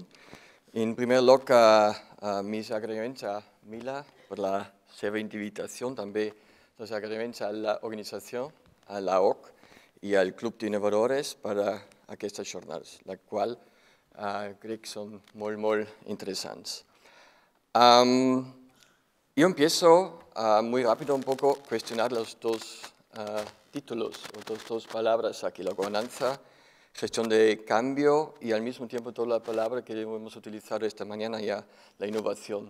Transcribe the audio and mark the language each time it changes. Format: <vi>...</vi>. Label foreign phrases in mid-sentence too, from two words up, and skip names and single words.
<ca>En primer lloc, mis agraïments a Mila per la seva invitació, també els agraïments a l'organització, a l'AOC i al Club d'Innovadores per aquestes jornades, la qual crec que són molt interesants.</ca> <es>Yo empiezo muy rápido un poco a cuestionar los dos títulos, o dos palabras aquí, la gobernanza, gestión de cambio y al mismo tiempo toda la palabra que hemos utilizado esta mañana ya, la innovación.</es>